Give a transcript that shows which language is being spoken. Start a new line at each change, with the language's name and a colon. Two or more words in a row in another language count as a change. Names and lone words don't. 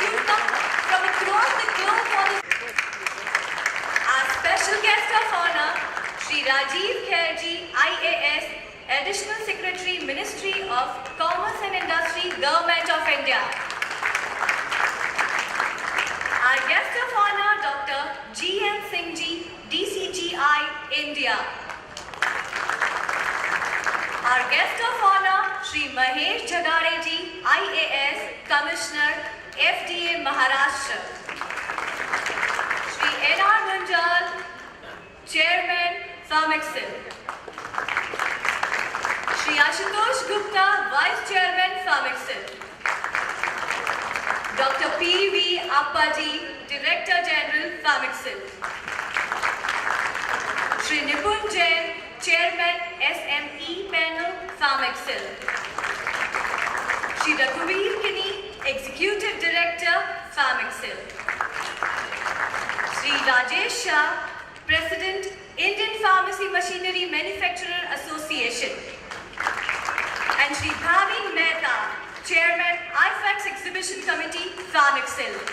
English: You come from across the globe for this. Our special guest of honor, Shri Rajiv Khairji, IAS, Additional Secretary, Ministry of Commerce and Industry, Government of India. Our guest of honor, Dr. G.N. Singh Ji, DCGI, India. Our guest of honor, Shri Mahesh Jagare Ji, IAS, Commissioner, FDA, Maharashtra. Shri N.R. Munjal, Chairman, Pharmexcil. Shri Ashutosh Gupta, Vice Chairman, Pharmexcil. Dr. P.V. Appaji, Director General, Pharmexcil. Shri Nipun Jain, Chairman, SME Panel, Pharmexcil. Shri Raghuvir Kini, Executive Director, Pharmexcil. Shri Rajesh Shah, President, Indian Pharmacy Machinery Manufacturer Association. And Shri Bhavin Mehta, Chairman, IFEX Exhibition Committee, Pharmexcil.